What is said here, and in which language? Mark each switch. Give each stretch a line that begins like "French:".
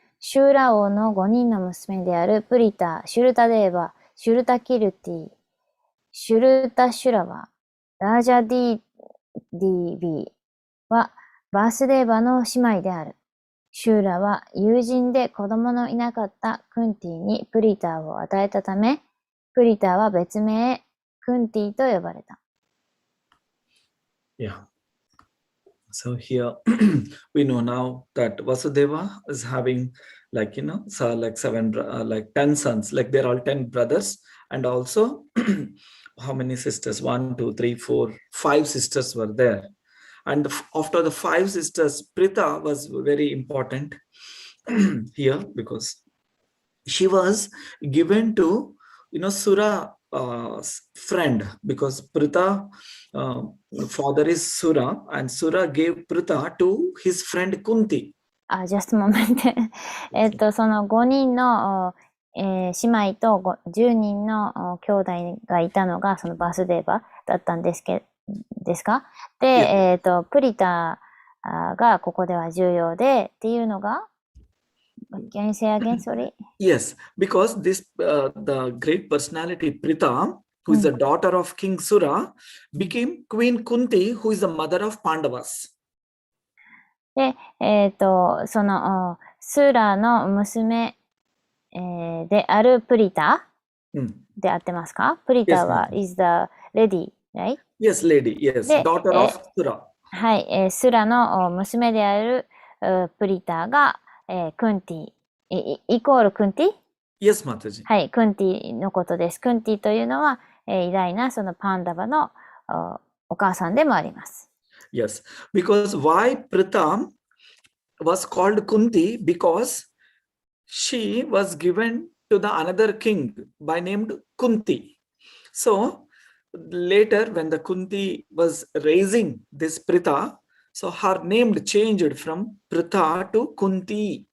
Japanese: シューラ王の5人の娘であるプリタ、シュルタデーバ、シュルタキルティ、シュルタシュラバ、ラージャディビはバースデーバの姉妹である。シューラは友人で子供のいなかったクンティにプリタを与えたため、プリタは別名クンティと呼ばれた。
English: Yeah. So here we know now that Vasudeva is having like, so like 10 sons, like they're all 10 brothers, and also how many sisters? 1, 2, 3, 4, 5 sisters were there. And after the 5 sisters, Prita was very important here because she was given to, Sura friend, because Prita father is Sura, and Sura gave Prita to his friend Kunti. just a moment.
Japanese: その5人の、姉妹と10人の兄弟がいたのがそのバスデーバだったんですか？で、プリタがここでは重要でっていうのが
English: Can you say again, sorry? Yes, because this the great personality Prita, who is the daughter of King Sura, became Queen Kunti, who is the mother of Pandavas.
Japanese: で、そのスーラの娘、であるプリタであってますか？
English: プリタは is the lady, right? Yes, lady, yes, daughter of Sura.
Japanese: はい、スラの娘であるプリタがクンティ、イコールクンティ
English: Yes, Mataji.
Japanese: はい、クンティのことです。クンティというのは、偉大なそのパンダバのお母さんでもあります。
English: Yes, because why Prita was called Kunti? Because she was given to the another king by named Kunti. So later when the Kunti was raising this Prita, so her name changed from Prita to Kunti.